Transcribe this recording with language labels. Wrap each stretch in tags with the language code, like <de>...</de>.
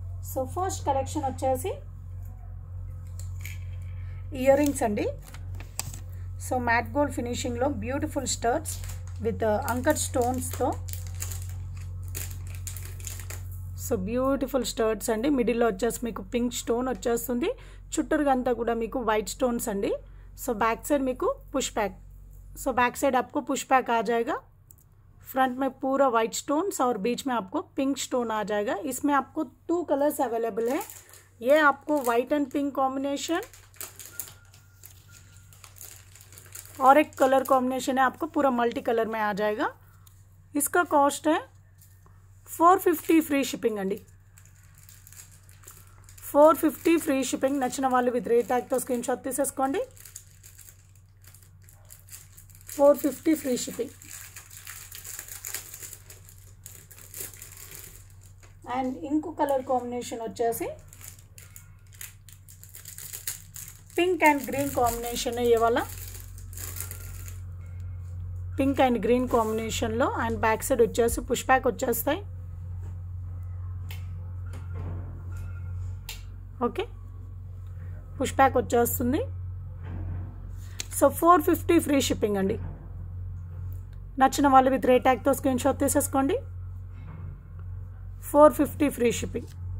<te>So first collection వచ్చేసి ear rings అండి. So matte gold ఫినిషింగ్లో beautiful స్టర్ట్స్ with anchor స్టోన్స్తో. So beautiful స్టర్ట్స్ అండి. మిడిల్లో వచ్చేసి మీకు పింక్ స్టోన్ వచ్చేస్తుంది. చుట్టూరుగా అంతా కూడా మీకు వైట్ స్టోన్స్ అండి.</te> <hi>సో बैक साइड మీకు push back. So back side आपको पुश बैक आ जाएगा. फ्रंट में पूरा वाइट स्टोन्स और बीच में आपको पिंक स्टोन आ जाएगा. इसमें आपको 2 कलर्स अवेलेबल है. ये आपको वाइट एंड पिंक कॉम्बिनेशन और एक कलर कॉम्बिनेशन है, आपको पूरा मल्टी कलर में आ जाएगा. इसका कॉस्ट है 450 फ्री शिपिंग अंडी. 450 फ्री शिपिंग.</hi> <te>నచ్చిన వాళ్ళు విత్ రేట్ ట్యాగ్తో స్క్రీన్ షాట్ తీసేసుకోండి. 450 ఫ్రీ షిప్పింగ్. అండ్ ఇంకో కలర్ కాంబినేషన్ వచ్చేసి</te> <hi>पिंक एंड ग्रीन कॉम्बिनेशन है. ये वाला pink and green combination low. And back side</hi> <te>వచ్చేసి పుష్ బ్యాక్ వచ్చేస్తాయి. ఓకే, పుష్ బ్యాక్ వచ్చేస్తుంది. సో 450 ఫ్రీ షిప్పింగ్ అండి. నచ్చిన వాళ్ళు విత్ రేట్ ట్యాగ్తో స్క్రీన్ షాట్ తీసేసుకోండి. 450 ఫ్రీ షిప్పింగ్.</te>